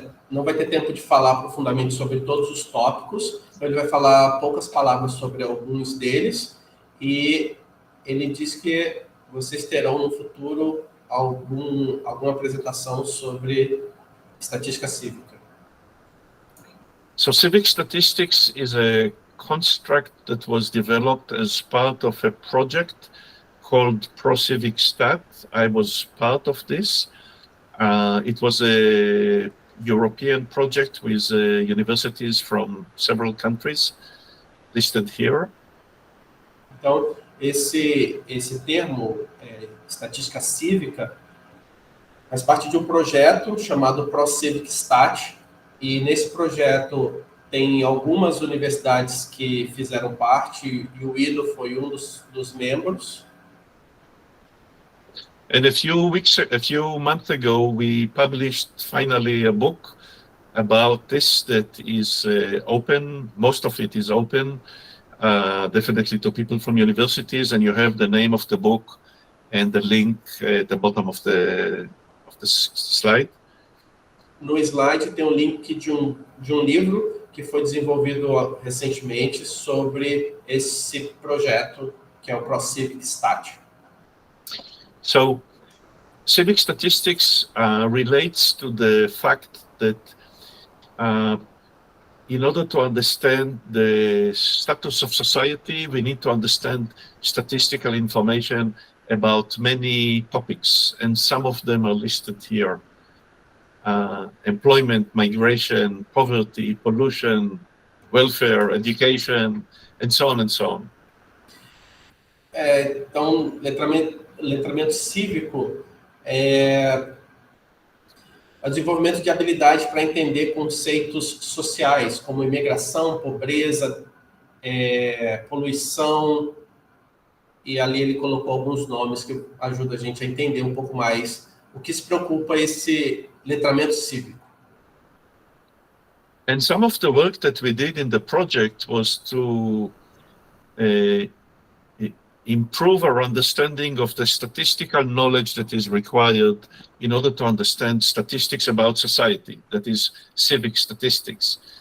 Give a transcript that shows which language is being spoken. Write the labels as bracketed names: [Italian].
[Portuguese] Não vai ter tempo de falar profundamente sobre todos os tópicos, então ele vai falar poucas palavras sobre alguns deles, e ele diz que vocês terão no futuro alguma apresentação sobre estatística cívica. [English] So civic statistics is a construct that was developed as part of a project called ProCivicStat. I was part of this. It was a European project with universities from several countries listed here. [Portuguese] Então, esse termo, estatística cívica, faz parte de um projeto chamado ProCivicStat, e nesse projeto tem algumas universidades que fizeram parte, e o Iddo foi um dos membros. [English] And a few months ago, we published finally a book about this that is open. Most of it is open, definitely to people from universities. And you have the name of the book and the link at the bottom of the slide. [Portuguese] No slide tem um link de um livro que foi desenvolvido recentemente sobre esse projeto, que é o ProCivicStat. [English] So, civic statistics relates to the fact that in order to understand the status of society, we need to understand statistical information about many topics, and some of them are listed here. Employment, migration, poverty, pollution, welfare, education, and so on and so on. [Portuguese] Então, letramento cívico é o desenvolvimento de habilidades para entender conceitos sociais, como imigração, pobreza, poluição, e ali ele colocou alguns nomes que ajudam a gente a entender um pouco mais o que se preocupa esse letramento cívico. [English] And some of the work that we did in the project was to improve our understanding of the statistical knowledge that is required in order to understand statistics about society, that is civic statistics.